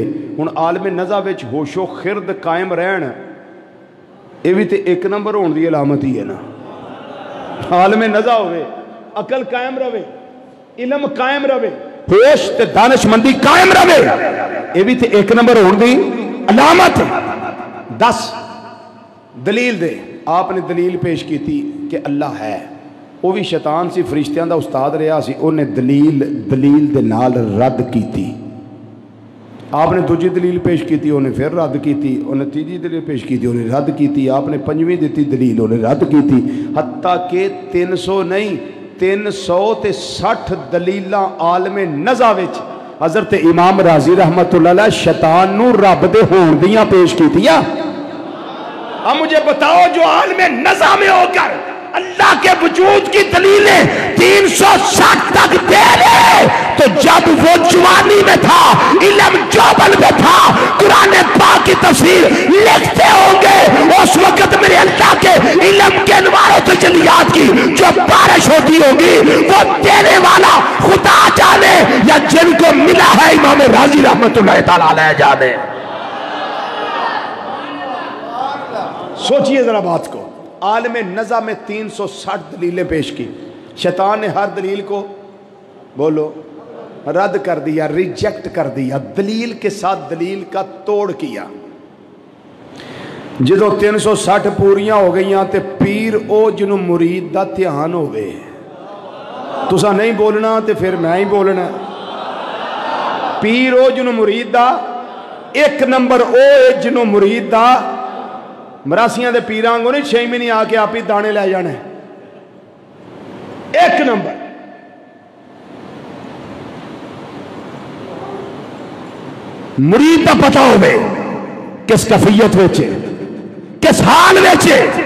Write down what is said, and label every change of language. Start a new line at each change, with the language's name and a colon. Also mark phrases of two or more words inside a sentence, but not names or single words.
Punjabi: ہن عالم نزع وچ ہوش و خرد قائم رہن، یہ بھی تے 1 نمبر ہون دی علامت ہی ہے نا. عالم نزع ہووے، عقل قائم رہوے، علم قائم رہوے، ہوش تے دانشمندی قائم رہوے، یہ بھی تے 1 نمبر ہونے دی علامت ہے. 10 دلیل دے.
Urdu: آپ نے دلیل پیش کی تھی کہ اللہ ہے.
Punjabi: وہ بھی شیطان سی، فرشتیاں دا استاد رہا سی، انہیں دلیل دے نال رد کی تھی. آپ نے دوجی دلیل پیش کی تھی، انہیں پھر رد کی تھی. انہیں تیجی دلیل پیش کی تھی، انہیں رد کی تھی۔ آپ نے 5ویں دی دلیل، انہیں رد کی تھی. حتی کہ 300 نہیں 360 دلیل عالم نزع وچ حضرت امام رازی رحمۃ اللہ علیہ شیطان نوں رب دے ہون دیاں پیش کیتیاں.
Urdu: اب مجھے بتاؤ جو عالم نزع میں ہو کر اللہ کے وجود کی دلیلیں 360 تک دے رہے، تو جب وہ جوانی میں تھا، علم جوبن میں تھا، قرآن پاک کی تفسیر لکھتے ہوں گے، اس وقت میرے اللہ کے علم کے انواروں تو جلیات کی جو بارش ہوتی ہوگی، وہ دینے والا خدا جانے یا جن کو ملا ہے امام رازی رحمۃ اللہ تعالی علیہ جانے. سوچیے ذرا بات کو. عالم نزع میں 360 دلیلیں پیش کی. شیطان نے ہر دلیل کو بولو رد کر دیا، ریجیکٹ کر دیا، دلیل کے ساتھ دلیل کا توڑ کیا۔
Punjabi: جدو 360 پوریاں ہو گئیاں تے پیر او جنوں مرید دا دھیان ہوئے، تسا نہیں بولنا تے پھر میں ہی بولنا۔ پیر او جنوں مرید دا، ایک نمبر او جنوں مرید دا، مراسیاں دے پیران کو نہیں 6 مہینے آ کے آپ ہی دانے لے جانے، ایک نمبر۔ مرید دا پتہ ہوئے کس کفیت ویچے، کس حال ویچے۔